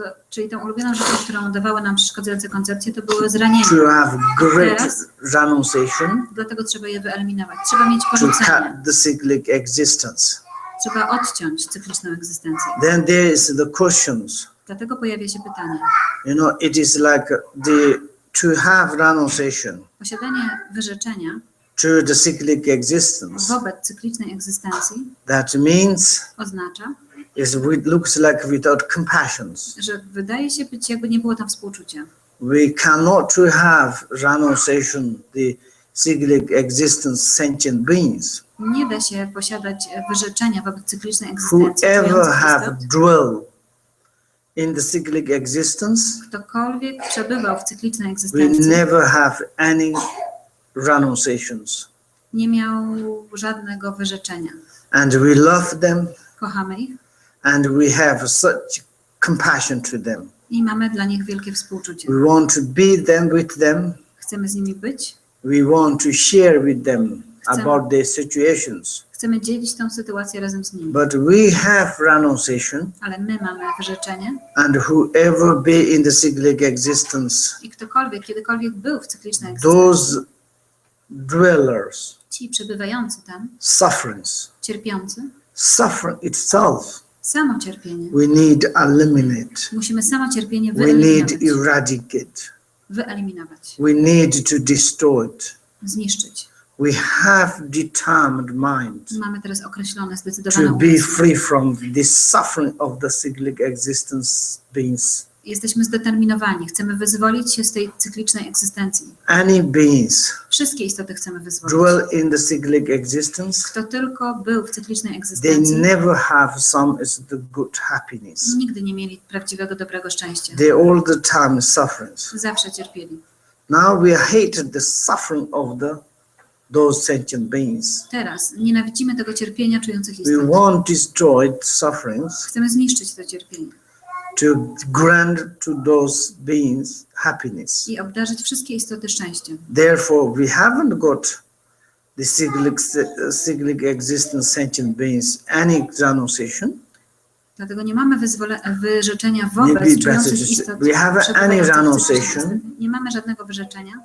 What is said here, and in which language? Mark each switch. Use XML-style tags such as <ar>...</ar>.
<pl>czyli tą ulubioną rzeczą, którą dawały nam przeszkadzające koncepcje, to były zranienia.</pl> <en>To have great</en> <pl>Teraz</pl> <en>renunciation,</en> <pl>dlatego trzeba je wyeliminować. Trzeba mieć to porzucenie.</pl> <en>cut the cyclic existence.</en> <pl>Trzeba odciąć cykliczną egzystencję.</pl> <en>Then there is the questions.</en> <pl>Dlatego pojawia się pytanie.</pl> <en>You know, it is like to have renunciation</en> <pl>Posiadanie wyrzeczenia</pl> <en>to the cyclic existence.</en> <pl>wobec cyklicznej egzystencji</pl> <en>That means</en> <pl>oznacza,</pl> <en>it looks like without compassion.</en> <pl>że wydaje się być, jakby nie było tam współczucia.</pl> <en>We cannot to have renunciation the cyclic existence sentient beings.</en> <pl>Nie da się posiadać wyrzeczenia wobec cyklicznej egzystencji.</pl> <en>Whoever</en> <pl>czujących</pl> <en>have</en> <pl>istot.</pl> <en>dwell in the cyclic existence,</en> <pl>Ktokolwiek przebywał w cyklicznej</pl> <en>we</en> <pl>egzystencji,</pl> <en>never have any renunciations.</en> <pl>nie miał żadnego wyrzeczenia.</pl> <en>And we love them</en> <pl>Kochamy ich</pl> <en>and we have such compassion to them.</en> <pl>i mamy dla nich wielkie współczucie.</pl> <en>We want to be them with them.</en> <pl>Chcemy z nimi być,</pl> <en>We want to share with them about their situations.</en> <pl>Chcemy dzielić tę sytuację razem z nimi.</pl> <en>But we have renunciation,</en> <pl>Ale my mamy wyrzeczenie</pl> <en>and whoever be in the cyclic existence,</en> <pl>i ktokolwiek, kiedykolwiek był w cyklicznej egzystencji,</pl> <en>those dwellers,</en> <pl>ci przebywający tam,</pl> <en>sufferings,</en> <pl>cierpiący,</pl> <en>suffering itself,</en> <pl>samo cierpienie.</pl> <en>we need eliminate.</en> <pl>Musimy samo cierpienie</pl> <en>We need</en> <pl>wyeliminować.</pl> <en>eradicate.</en> <pl>Wyeliminować.</pl> <en>We need to destroy it.</en> <pl>Zniszczyć.</pl> <en>We have determined mind</en> <pl>Mamy teraz określone,</pl> <en>to</en> <pl>zdecydowane</pl> <en>be</en> <pl>umysły.</pl> <en>free from this suffering of the cyclic existence beings.</en> <pl>Jesteśmy zdeterminowani. Chcemy wyzwolić się z tej cyklicznej egzystencji.</pl> <en>Any beings</en> <pl>Wszystkie istoty chcemy wyzwolić.</pl> <en>dwell in the cyclic existence,</en> <pl>Kto tylko był w cyklicznej</pl> <en>they</en> <pl>egzystencji,</pl> <en>never have some is the good happiness.</en> <pl>nigdy nie mieli prawdziwego, dobrego szczęścia.</pl> <en>They all the time sufferings.</en> <pl>Zawsze cierpieli.</pl> <en>Now we hated the suffering of those sentient beings.</en> <pl>Teraz nienawidzimy tego cierpienia czujących</pl> <en>We</en> <pl>istot.</pl> <en>want destroyed sufferings</en> <pl>Chcemy zniszczyć to cierpienie</pl> <en>to grant to those beings happiness.</en> <pl>i obdarzyć wszystkie istoty szczęściem.</pl> <en>Therefore, we haven't got the cyclic existence sentient beings any renunciation.</en> <pl>Dlatego nie mamy wyrzeczenia</pl> <en>Maybe</en> <pl>wobec</pl> <en>better</en> <pl>czujących</pl> <en>to say,</en> <pl>istot.</pl> <en>we have any</en> <pl>przebywających w</pl> <en>renunciation</en> <pl>cyklicznej. Nie mamy żadnego wyrzeczenia</pl>